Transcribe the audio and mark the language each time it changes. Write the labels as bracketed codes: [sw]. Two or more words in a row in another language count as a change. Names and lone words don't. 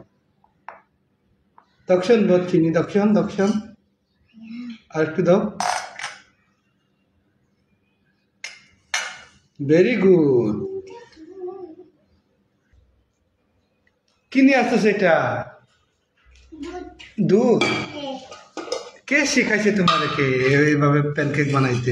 [bn] Dakshan bot chini dakshan. Ar ekটু দাও। [en] Very good. [bn] কি নিয়ে আসছো সেটা? দুধ। কে শিখাইছে তোমাদেরকে এইভাবে প্যানকেক বানাইতে?